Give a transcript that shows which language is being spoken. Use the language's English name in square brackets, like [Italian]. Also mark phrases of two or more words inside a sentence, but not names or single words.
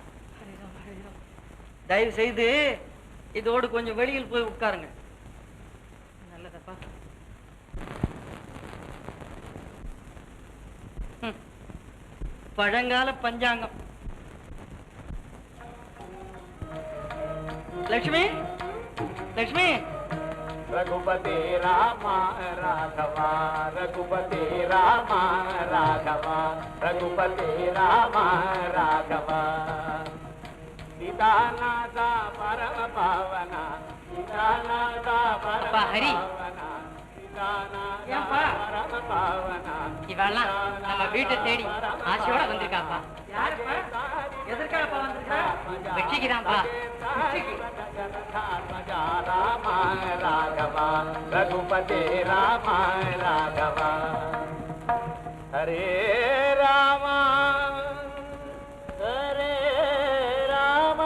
[Tamil] தயவு செய்து இதோடு கொஞ்சம் வெளியில் போய் உட்காருங்க. நல்லதப்பா. பழங்கால பஞ்சாங்கம். லட்சுமி, லட்சுமி. [Sanskrit] रघुपति रामा राघवा, रघुपति रामा राघवा, रघुपति रामा राघवा. सीतानाथा परम पावना, सीतानाथा परम पावना, [Tamil] ஏன்பா இவெல்லாம் நம்ம வீட்டை தேடி ஆசையோட வந்திருக்காப்பா. யாருப்பா? எதற்காகப்பா வந்திருக்கா? வெற்றிக்குதான்ப்பா. ராம ராகவா ரகுபதி ராம ராகவா ஹரே ராமா ஹரே ராமா.